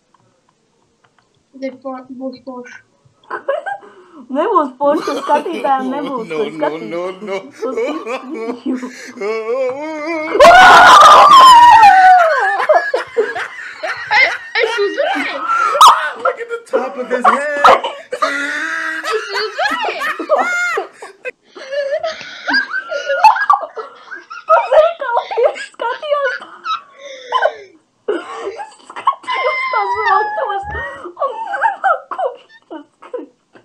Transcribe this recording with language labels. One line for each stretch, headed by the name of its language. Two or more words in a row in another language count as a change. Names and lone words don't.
Latvian: Būs poši. Nebūs poši, ka skatītājiem nebūs ko skatīt. Es uzvarēju!
English: Look at the top of his head!
Latvian: Es uzvarēju! Tu zini, kā tieši skatījos tās raktuves un ko viņas skripes.